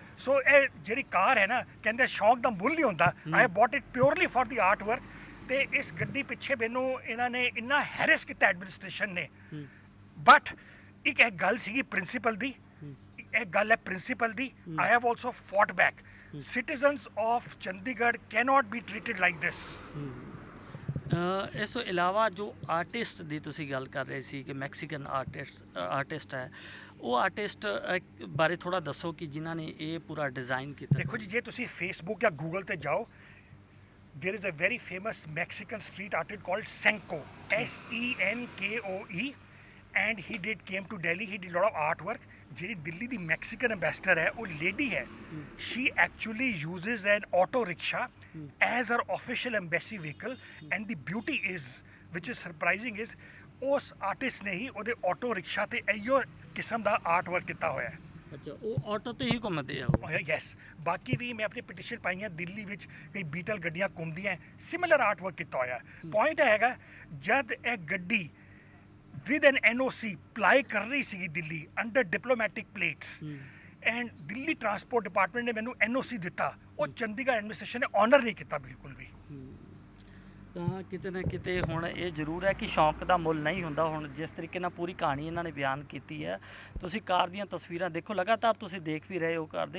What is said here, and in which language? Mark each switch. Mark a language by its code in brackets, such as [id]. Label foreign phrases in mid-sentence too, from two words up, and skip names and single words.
[pa] ਸੋ ਇਹ ਜਿਹੜੀ ਕਾਰ ਹੈ ਨਾ, ਕਹਿੰਦੇ ਸ਼ੌਂਕ ਦਾ ਮੁੱਲ ਨਹੀਂ ਹੁੰਦਾ। [en] I bought it purely for the artwork. [pa] ਤੇ ਇਸ ਗੱਡੀ ਪਿੱਛੇ ਮੈਨੂੰ ਇਹਨਾਂ ਨੇ ਇੰਨਾ ਹੈਰੈਸ ਕੀਤਾ ਐਡਮਿਨਿਸਟ੍ਰੇਸ਼ਨ ਨੇ। ਬਟ ਇੱਕ ਇਹ ਗੱਲ ਸੀਗੀ ਪ੍ਰਿੰਸੀਪਲ ਦੀ, ਇਹ ਗੱਲ ਹੈ ਪ੍ਰਿੰਸੀਪਲ ਦੀ। [en] I have also fought back. Citizens of Chandigarh cannot be treated like this. [pa] ਇਸ ਤੋਂ ਇਲਾਵਾ ਜੋ ਆਰਟਿਸਟ ਦੀ ਤੁਸੀਂ ਗੱਲ ਕਰ ਰਹੇ ਸੀ ਕਿ ਮੈਕਸੀਕਨ ਆਰਟਿਸਟ ਹੈ, ਉਹ ਆਰਟਿਸਟ ਬਾਰੇ ਥੋੜਾ ਦੱਸੋ ਕਿ ਜਿਨ੍ਹਾਂ ਨੇ ਇਹ ਪੂਰਾ ਡਿਜ਼ਾਈਨ ਕੀਤਾ। ਦੇਖੋ ਜੀ, ਜੇ ਤੁਸੀਂ ਫੇਸਬੁੱਕ ਜਾਂ ਗੂਗਲ ਤੇ ਜਾਓ, [en] there is a very famous Mexican street artist called Senko, Senkoe, and he came to Delhi. He did a lot of artwork. [pa] ਜਿਹੜੀ ਦਿੱਲੀ ਦੀ ਮੈਕਸੀਕਨ ਐਂਬੈਸਡਰ ਹੈ, ਉਹ ਲੇਡੀ ਹੈ, [en] she actually uses an auto rickshaw as her official embassy vehicle, and the beauty is, which is surprising, is [pa] ਉਸ ਆਰਟਿਸਟ ਨੇ ਹੀ ਉਹਦੇ ਆਟੋ ਰਿਕਸ਼ਾ ਤੇ ਇਹੋ ਕਿਸਮ ਦਾ ਆਰਟ ਵਰਕ ਕੀਤਾ ਹੋਇਆ ਹੈ। ਅੱਛਾ, ਉਹ ਆਟੋ ਤੇ ਹੀ ਘੁੰਮਦੇ ਆ? ਯੈਸ। ਬਾਕੀ ਵੀ ਮੈਂ ਆਪਣੀ ਪਟੀਸ਼ਨ ਪਾਈਆਂ, ਦਿੱਲੀ ਵਿੱਚ ਕਈ ਬੀਟਲ ਗੱਡੀਆਂ ਘੁੰਮਦੀਆਂ, [en] similar artwork [pa] ਕੀਤਾ ਹੋਇਆ। ਪੁਆਇੰਟ ਹੈਗਾ, ਜਦ ਇਹ ਗੱਡੀ [en] with an NOC [pa] ਪਲਾਈ ਕਰ ਰਹੀ ਸੀਗੀ ਦਿੱਲੀ [en] under diplomatic plates, and Delhi Transport Department [pa] ਨੇ ਮੈਨੂੰ NOC ਦਿੱਤਾ, ਉਹ ਚੰਡੀਗੜ੍ਹ ਐਡਮਿਨਿਸਟ੍ਰੇਸ਼ਨ ਨੇ ਆਨਰ ਨਹੀਂ ਕੀਤਾ ਬਿਲਕੁਲ ਵੀ। ਤਾਂ ਕਿਤੇ ਨਾ ਕਿਤੇ ਹੁਣ ਇਹ ਜ਼ਰੂਰ ਹੈ ਕਿ ਸ਼ੌਂਕ ਦਾ ਮੁੱਲ ਨਹੀਂ ਹੁੰਦਾ। ਹੁਣ ਜਿਸ ਤਰੀਕੇ ਨਾਲ ਪੂਰੀ ਕਹਾਣੀ ਇਹਨਾਂ ਨੇ ਬਿਆਨ ਕੀਤੀ ਹੈ, ਤੁਸੀਂ ਕਾਰ ਦੀਆਂ ਤਸਵੀਰਾਂ ਦੇਖੋ, ਲਗਾਤਾਰ ਤੁਸੀਂ ਦੇਖ ਵੀ ਰਹੇ ਹੋ ਕਾਰ ਦੇ।